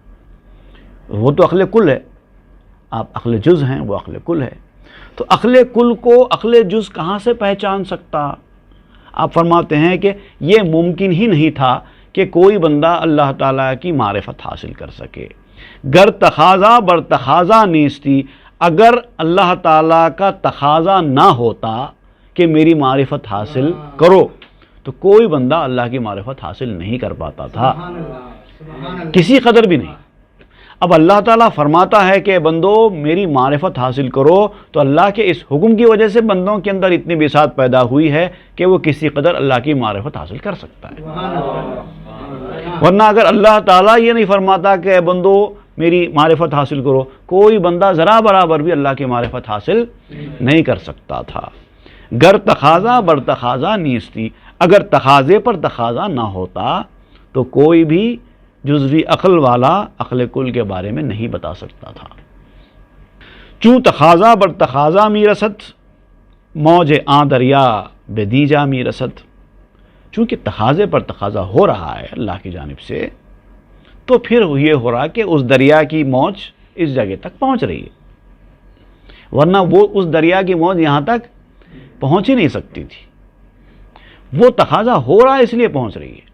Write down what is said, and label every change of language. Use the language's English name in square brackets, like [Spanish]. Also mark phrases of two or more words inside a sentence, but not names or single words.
[Urdu] وہ تو عقل کل ہے، آپ عقل جز ہیں، وہ عقل کل ہے۔ تو عقل کل کو عقل جز کہاں سے پہچان سکتا؟ آپ فرماتے ہیں کہ یہ ممکن ہی نہیں تھا کہ کوئی بندہ اللہ تعالیٰ کی معرفت حاصل کر سکے۔ [Persian] گر تقاضا بر تقاضا نیستی، [Urdu] اگر اللہ تعالیٰ کا تقاضا نہ ہوتا کہ میری معرفت حاصل کرو تو کوئی بندہ اللہ کی معرفت حاصل نہیں کر پاتا تھا، کسی قدر بھی نہیں۔ اب اللہ تعالیٰ فرماتا ہے کہ بندو میری معرفت حاصل کرو، تو اللہ کے اس حکم کی وجہ سے بندوں کے اندر اتنی بساط پیدا ہوئی ہے کہ وہ کسی قدر اللہ کی معرفت حاصل کر سکتا ہے۔ ورنہ اگر اللہ تعالیٰ یہ نہیں فرماتا کہ بندو میری معرفت حاصل کرو، کوئی بندہ ذرا برابر بھی اللہ کی معرفت حاصل نہیں کر سکتا تھا۔ [Persian] گر تقاضا بر تقاضا نیستی، [Urdu] اگر تقاضے پر تقاضا نہ ہوتا تو کوئی بھی جزوی عقل والا عقل کل کے بارے میں نہیں بتا سکتا تھا۔ [Persian] چوں تقاضا بر تقاضا می رسد، موج آں دریا بے دیجا می رسد، [Urdu] چونکہ تقاضے پر تقاضا ہو رہا ہے اللہ کی جانب سے، تو پھر یہ ہو رہا کہ اس دریا کی موج اس جگہ تک پہنچ رہی ہے، ورنہ وہ اس دریا کی موج یہاں تک پہنچ ہی نہیں سکتی تھی۔ وہ تقاضا ہو رہا ہے اس لیے پہنچ رہی ہے۔